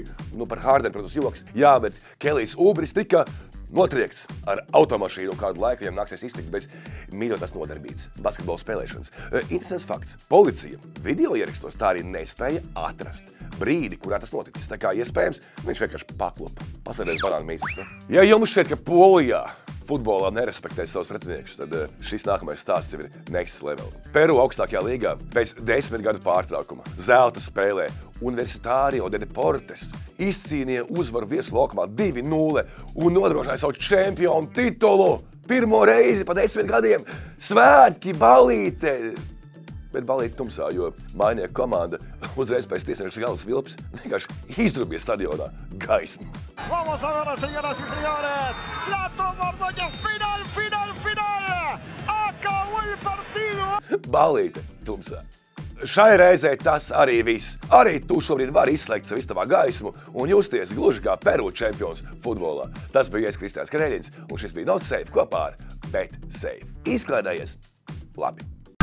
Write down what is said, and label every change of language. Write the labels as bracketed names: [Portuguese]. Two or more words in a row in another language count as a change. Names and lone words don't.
[Latvian] Par Hārdenu, protams, joks. Jā, bet Kellijs Oubris tika notriekts ar automašīnu un kādu laiku viņam nāksies iztikt bez mīļotās nodarbības basketbola spēlēšanas. Interesants fakts. Policija video ierakstos tā arī nespēja atrast brīdi, kurā tas noticis. Tā kā iespējams, viņš vienkārši paklupa. Pasēdēs banānu mīzes. Ja jums šķiet, ka Polijā futbolā nerespektē savus pretiniekus, tad šis nākamais stāsts jau ir [English] next level. [Latvian] Peru augstākajā līgā bez 10 gadu pārtraukuma zelta spēlē Universitario de Deportes izcīnīja uzvaru viesu laukumā 2-0 un nodrošināja savu čempionu titulu. Pirmo reizi pa 10 gadiem svētki, balīte. Bet balīte tumsā, jo mājnieku komanda uzreiz pēc tiesneša galvas vilpes vienkārši izdrubīja stadionā gaismu. [Spanish] Vamos a ver, señoras y señores, la toma Arroyo, final, acabó el partido. [Latvian] Balīte tumsā. Šai reizē tas arī viss. Arī tu šobrīd vari izslēgt savu istabā gaismu un justies gluži kā Peru čempions futbolā. Tas bija Kristiāns Kreļins un šis bija Not Safe kopā ar Bet Safe. Izklaidējies labi.